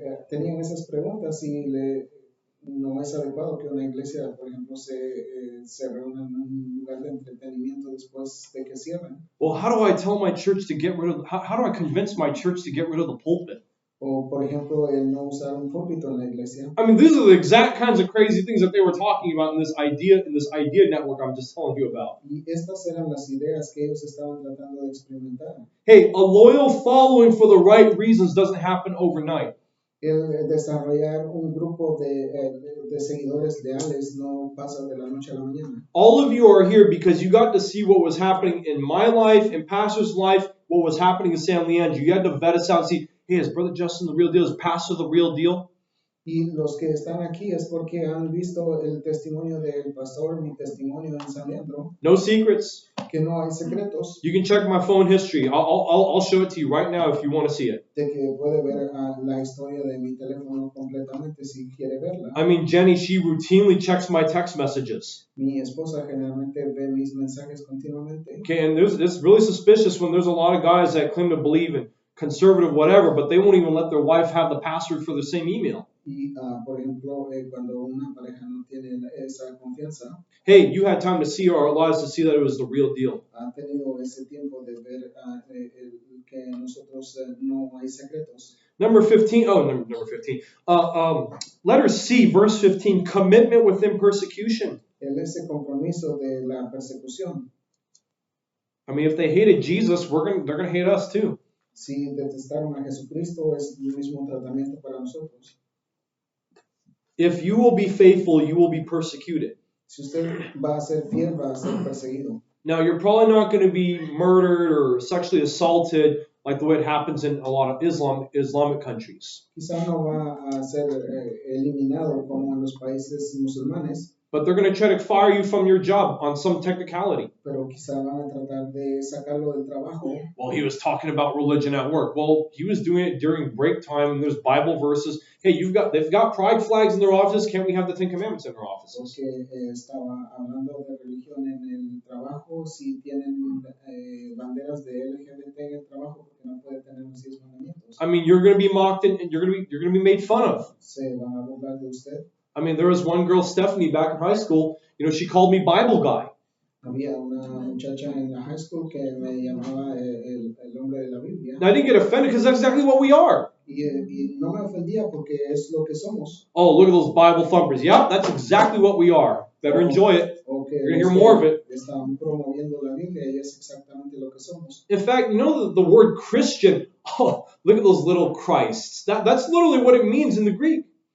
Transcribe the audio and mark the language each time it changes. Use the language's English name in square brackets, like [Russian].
[Spanish] Tenían esas preguntas y no es adecuado que una iglesia, por ejemplo, se reúna en un lugar de entretenimiento después de que cierren. [English] Well, how do I tell my church to get rid of? How do I convince my church to get rid of the pulpit? [Spanish] O, por ejemplo, el no usar un púlpito en la iglesia. [English] I mean, these are the exact kinds of crazy things that they were talking about in this idea network I'm just telling you about. [Spanish] Y estas eran las ideas que ellos estaban tratando de experimentar. [English] Hey, a loyal following for the right reasons doesn't happen overnight. [Spanish] El desarrollar un grupo de seguidores leales no pasa de la noche a la mañana. [English] All of you are here because you got to see what was happening in my life, in Pastor's life, what was happening in San Leandro. You had to vet us out and see, hey, is Brother Justin the real deal? Is Pastor the real deal? [Spanish] Y los que están aquí es porque han visto el testimonio del pastor, mi testimonio en San Leandro. [English] No secrets. [Spanish] Que no hay secretos. [English] You can check my phone history. I'll show it to you right now if you want to see it. [Spanish] De que puede ver la historia de mi teléfono completamente si quiere verla. [English] I mean, Jenny, she routinely checks my text messages. [Spanish] Mi esposa generalmente ve mis mensajes continuamente. [English] Okay, and it's really suspicious when there's a lot of guys that claim to believe in conservative whatever, but they won't even let their wife have the password for the same email. [Spanish] Y, por ejemplo, cuando una pareja no tiene esa confianza. [English] Hey, you had time to see our lives to see that it was the real deal. [Spanish] Ha tenido ese tiempo de ver que nosotros no hay secretos. [English] Number 15. Oh, number 15. Letter C, verse 15. Commitment within persecution. [Spanish] Ese compromiso de la persecución. [English] I mean, if they hated Jesus, they're gonna hate us too. [Spanish] Si detestaron a Jesucristo, es el mismo tratamiento para nosotros. [English] If you will be faithful, you will be persecuted. [Spanish] Si usted va a ser fiel, va a ser perseguido. [English] Now, you're probably not going to be murdered or sexually assaulted like the way it happens in a lot of Islamic countries. [Spanish] Quizá no va a ser eliminado como en los países musulmanes. [English] But they're going to try to fire you from your job on some technicality. [Spanish] Pero quizá van a tratar de sacarlo del trabajo. [English] Well, he was talking about religion at work. Well, he was doing it during break time, and there's Bible verses. Hey, they've got pride flags in their offices. Can't we have the Ten Commandments in their offices? [Spanish] Porque estaba hablando de religión en el trabajo. Si tienen banderas de LGBT en el trabajo, porque no puede tener los 10 mandamientos. [English] I mean, you're going to be mocked and you're going to be made fun of. [Spanish] Se van a burlar de usted. [English] I mean, there was one girl, Stephanie, back in high school. She called me Bible guy. [Spanish] Había una muchacha en la high school que me llamaba el hombre de la Biblia. [English] And I didn't get offended because that's exactly what we are. [Spanish] Y no me ofendía porque es lo que somos. [English] Oh, look at those Bible thumpers. Yep, that's exactly what we are. Better enjoy it. Okay, You're going to hear more of it. [Spanish] Están promoviendo la Biblia y es exactamente lo que somos. [English] In fact, the word Christian, oh, look at those little Christs. That's literally what it means in the Greek.